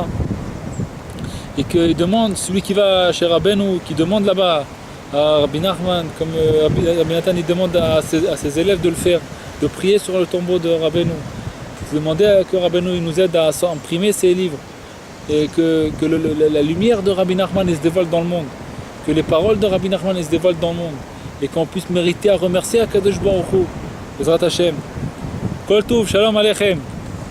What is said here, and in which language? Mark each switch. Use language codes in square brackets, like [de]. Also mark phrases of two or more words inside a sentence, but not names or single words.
[fr] Et qu'il demande, celui qui va chez Rabbeinu, qui demande là-bas à Rabbi Nachman, comme Rabbi Nathan il demande à ses élèves de le faire, de prier sur le tombeau de Rabbeinu. Demander que Rabbeinu il nous aide à imprimer ses livres. Et que la lumière de Rabbi Nachman elle se dévoile dans le monde. Que les paroles de Rabbi Nachman elles se dévoilent dans le monde. Et qu'on puisse mériter à remercier [he] הקדוש ברוך הוא. בעזרת השם. כל טוב, שלום עליכם.